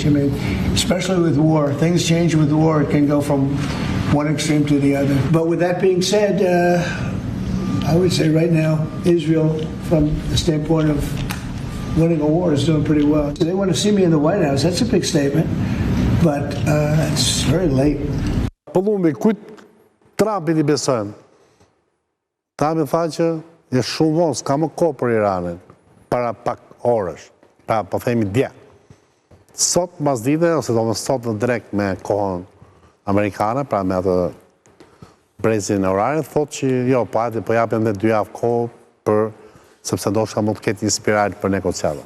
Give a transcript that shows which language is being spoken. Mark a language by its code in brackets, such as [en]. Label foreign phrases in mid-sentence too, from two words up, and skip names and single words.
[en] I mean, especially with war, things change with war. It can go from one extreme to the other. But with that being said, I would say right now, Israel, from the standpoint of winning a war, is doing pretty well. They want to see me in the White House. That's a big statement, but it's very late. [sq] Pëllumbi, kujt Trumpit I besojnë? Trumpi tha që je shumë vonë, s'ka më kohë për Iranin, para pak orësh, pra po themi dje. Sot mas dite, ose do më sot në drekt me kohën amerikane, pra me atë brezin e orarin, thot që jo, po japim dhe 2 javë kohë për, sepse ndoshta mund të ketë inspirat për negociata.